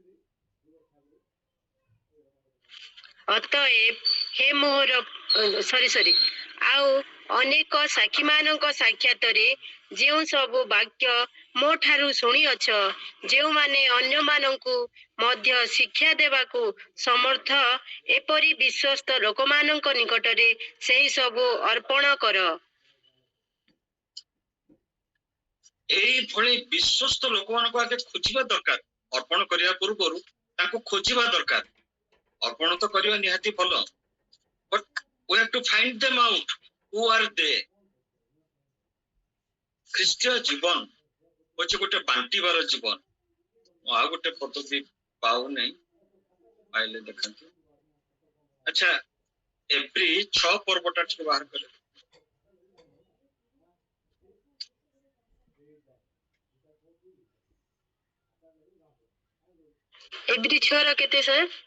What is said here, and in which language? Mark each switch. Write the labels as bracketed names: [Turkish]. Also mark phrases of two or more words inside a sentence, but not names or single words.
[Odia] ଅତଏବ ହେ ମୋହର ଆଉ ଅନେକ ସାକ୍ଷୀମାନଙ୍କ ସାକ୍ଷାତରେ ଯେଉଁ ସବୁ ବାକ୍ୟ ମୋ ଠାରୁ ଶୁଣିଅଛ, ଯେଉଁମାନେ ଅନ୍ୟମାନଙ୍କୁ ମଧ୍ୟ ଶିକ୍ଷା ଦେବାକୁ ସମର୍ଥ, ଏପରି ବିଶ୍ୱସ୍ତ ଲୋକମାନଙ୍କ ନିକଟରେ ସେହି ସବୁ ଅର୍ପଣ କର। ଏଇଭଳି ବିଶ୍ୱସ୍ତ ଲୋକମାନଙ୍କୁ ଆଗେ ଖୋଜିବା ଦରକାର। ଅର୍ପଣ କରିବା ପୂର୍ବରୁ ତାଙ୍କୁ ଖୋଜିବା ଦରକାର। ଅର୍ପଣ ତ କରିବା ନିହାତି ଭଲ, [English] but we have to find them out. Who are they? [Odia] ଖ୍ରୀଷ୍ଟୀୟ ଜୀବନ ହଉଛି ଗୋଟେ ବାଣ୍ଟିବାର ଜୀବନ। ମୁଁ ଆଉ ଗୋଟେ ପଦବୀ ପାଉନାହିଁ, ପାଇଲେ ଦେଖନ୍ତୁ। ଆଚ୍ଛା, ଏଭ୍ରି 6 ପର୍ବଟା ଟିକେ ବାହାର କଲେ। ଏଭ୍ରି 6 ର କେତେ ସାର୍?